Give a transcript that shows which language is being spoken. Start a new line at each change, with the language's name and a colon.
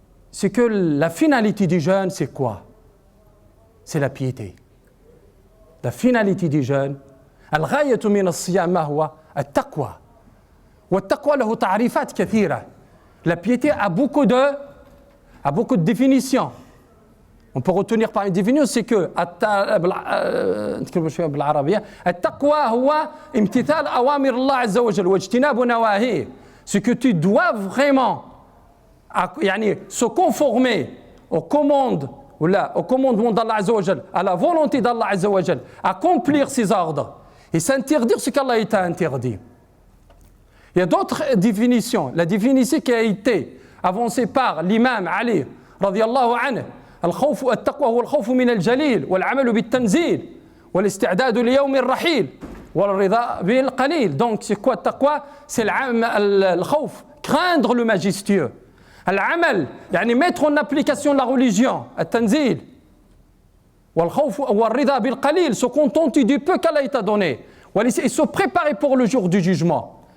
French: C'est que la finalité du jeûne, c'est quoi? C'est la piété. La finalité du jeûne,
Arabic: al-ghayatu min as-siyam ma huwa التقوى والتقوى له تعريفات كثيرة.
French: La piété a beaucoup de définitions. On peut retenir par une définition, c'est que
Arabic: بالعربية التقوى هو امتثال أوامر الله عز وجل واجتناب نواهيه.
French: Ce que tu dois vraiment se conformer aux commandements d'Allah Azza wa Jal, à la volonté d'Allah Azza wa Jal, accomplir ses ordres et s'interdire ce qu'Allah t'a interdit. Il y a d'autres définitions. La définition qui a été avancée par l'imam Ali
Arabic: radiyallahu anhu, الخوف التقوى هو الخوف من الجليل والعمل بالتنزيل والاستعداد ليوم الرحيل والرضا بالقليل.
French: Donc c'est quoi التقوى? C'est le khawf, craindre le majestueux.
Arabic: العمل يعني
French: mettre en application la religion, التنزيل.
Arabic: والخوف والرضا بالقليل,
French: se contenter du peu qu'Allah t'a donné et se préparer pour le jour du jugement.